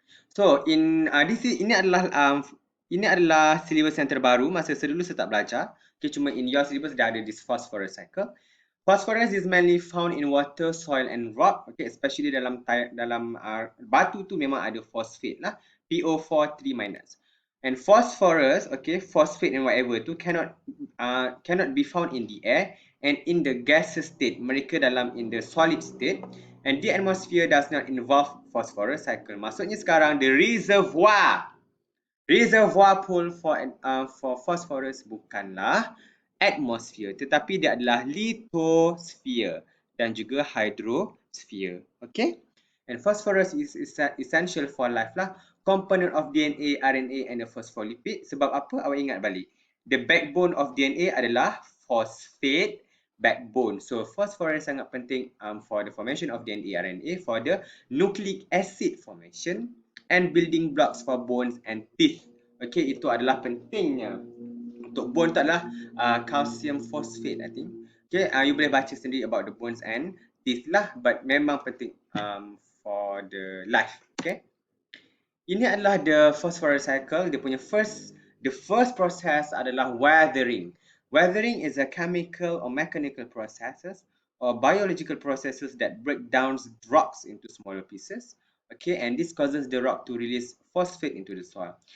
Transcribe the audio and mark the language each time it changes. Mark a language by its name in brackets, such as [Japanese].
[Malay] So in ini adalah syllabus yang terbaru. Masa dulu saya tak belajar. Okay, cuma in your syllabus dah ada [English] this phosphorus cycle. Phosphorus is mainly found in water, soil and rock. Okay, especially [Malay] dalam batu tu memang ada phosphate lah. [English] PO4 3-. And phosphorus, okay, phosphate and whatever tu cannot be found in the air and in the gaseous state. Mereka in the solid state, and the atmosphere does not involve phosphorus cycle. [Malay] Maksudnya sekarang [English] the reservoir pool for phosphorus [Malay] bukanlah atmosphere, tetapi dia adalah lithosphere dan juga hydrosphere. [English] Okay, and phosphorus is essential for life lah. Component of DNA, RNA and the phospholipid. [Malay] Sebab apa? Awak ingat balik. [English] The backbone of DNA adalah phosphate backbone. So phosphorus [Malay] sangat penting [English] for the formation of DNA, RNA, for the nucleic acid formation and building blocks for bones and teeth. [Malay] Okay, itu adalah pentingnya. Untuk bone tu adalah calcium phosphate, [English] I think. Okay, you [Malay] boleh baca sendiri [English] about the bones and teeth lah, but [Malay] memang penting [English] for the life. Okay. [Malay] Ini adalah [English] the phosphorus cycle. [Malay] Dia punya [English] the first process adalah weathering. Weathering is a chemical or mechanical processes or biological processes that break down rocks into smaller pieces. Okay, and this causes the rock to release phosphate into the soil.